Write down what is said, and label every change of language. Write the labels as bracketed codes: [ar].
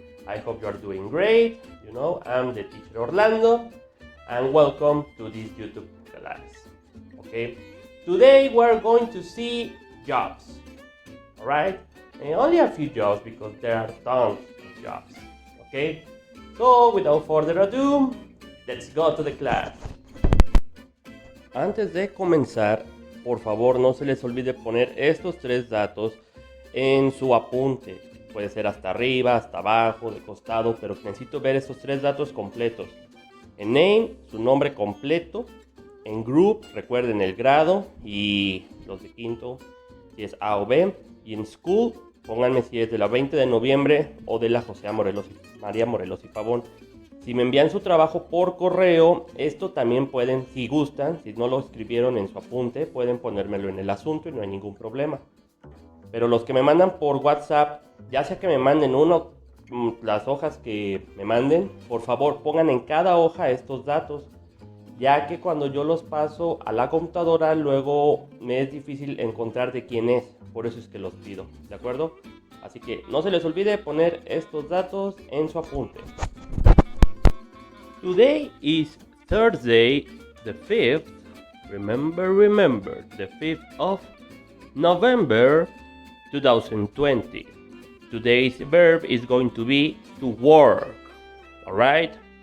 [en] I hope you are doing great. I'm the teacher Orlando, and welcome to this YouTube class. Okay, today we're going to see jobs. All right, and only a few jobs because there are tons of jobs. Okay, so without further ado, let's go to the class. [es] Antes de comenzar, por favor no se les olvide poner estos tres datos en su apunte. Puede ser hasta arriba, hasta abajo, de costado, pero necesito ver estos tres datos completos. En name, su nombre completo. En group, recuerden el grado y los de quinto, si es A o B. Y en school, pónganme si es de la 20 de noviembre o de la María Morelos y Pavón. Si me envían su trabajo por correo, esto también pueden, si gustan, si no lo escribieron en su apunte, pueden ponérmelo en el asunto y no hay ningún problema. Pero los que me mandan por WhatsApp, ya sea que me manden las hojas que me manden, por favor pongan en cada hoja estos datos, ya que cuando yo los paso a la computadora, luego me es difícil encontrar de quién es, por eso es que los pido, ¿de acuerdo? Así que no se les olvide poner estos datos en su apunte. [en] Today is Thursday, the 5th, remember, the 5th of November 2020. Today's verb is going to be to work, alright?